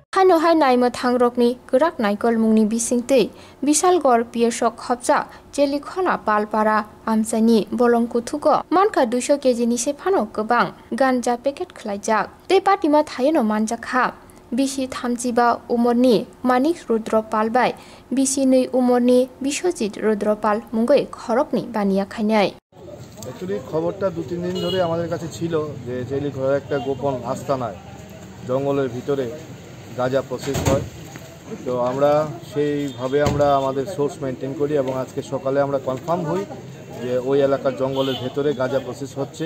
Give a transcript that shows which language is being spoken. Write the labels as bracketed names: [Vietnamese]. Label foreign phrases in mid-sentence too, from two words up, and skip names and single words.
[Kok Borok] Hainohai Naimwthang Rokni Gerak Naikol Mungni Bisingtei Bishalgar Piesok Khopja Jelikhona Palpara Amsani Bolong Kuthuko Manka 200 kg ni sephano gobang Ganja packet khlaijak tei patima thayeno Manjakha Bishi Thamjiba umorni Manik Rudropal bai Bishi 2 umorni Bishojit Rudropal mungoi Khorokni Baniya Khainai [Bangla] Actually খবরটা 2-3 দিন ধরে আমাদের কাছে ছিল যে জেলিখোলার একটা গোপন আস্তানায় জঙ্গলের ভিতরে গাঁজা প্রসেস হয়। তো আমরা সেইভাবে আমাদের [English] source maintain [Bangla] করি এবং আজকে সকালে আমরা কনফার্ম হই যে ওই এলাকার জঙ্গলের ভেতরে গাঁজা প্রসেস হচ্ছে।